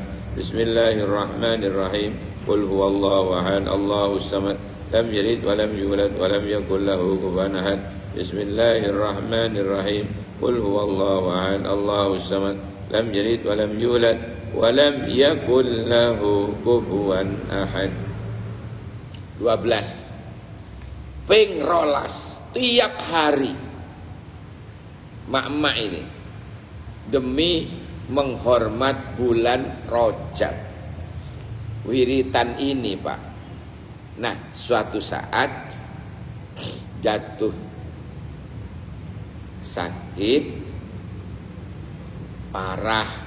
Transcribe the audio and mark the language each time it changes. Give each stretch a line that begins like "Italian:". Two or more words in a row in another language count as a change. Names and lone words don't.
Arabic: بسم الله الرحمن الرحيم. قل هو الله أحد، الله الصمد. لم يلد ولم يولد ولم يكن له كفوا أحد. بسم الله الرحمن الرحيم. قل هو الله أحد، الله الصمد. لم يلد ولم يولد ولم يكن له كفوا أحد.
Indonesian: 12.
Javanese: Ping rolas
Indonesian: tiap hari mak-mak ini demi menghormat bulan Rajab. Wiritan ini Pak. Nah, suatu saat jatuh sakit parah.